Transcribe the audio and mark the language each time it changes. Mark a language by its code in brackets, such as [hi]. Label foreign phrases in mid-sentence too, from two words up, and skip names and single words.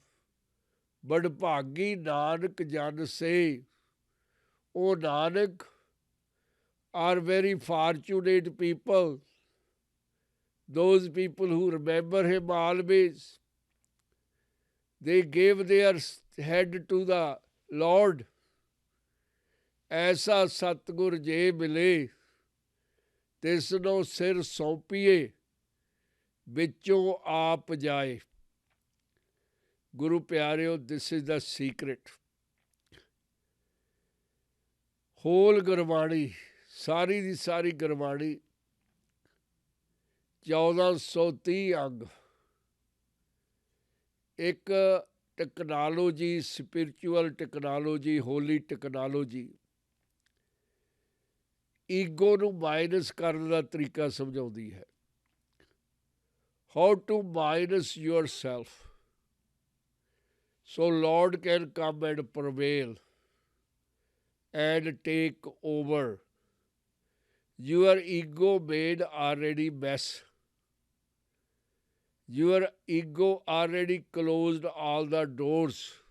[en] But [pa] ਭਾਗੀ ਨਾਨਕ ਜਨ [en] say, O Nanak, are very fortunate people, those people who remember him always. They gave their head to the Lord. [pa] ਐਸਾ ਸਤਗੁਰ ਜੇ ਮਿਲੇ ਤਿਸਨੋ ਸਿਰ ਸੌਂਪੀਏ ਵਿਚੋਂ ਆਪ ਜਾਏ. ਗੁਰੂ ਪਿਆਰਿਓ, [en] this is the secret. Whole Gurbaani, [pa] ਸਾਰੀ ਦੀ ਸਾਰੀ ਗੁਰਬਾਣੀ 1430 ਅੰਗ. एक [en] technology, spiritual technology, holy technology ego [pa] ਨੂੰ ਮਾਈਨਸ ਕਰਨ ਦਾ ਤਰੀਕਾ ਸਮਝਾਉਂਦੀ ਹੈ. [en] how to minus yourself so Lord can come and prevail and take over. Your ego made already mess. Your ego already closed all the doors.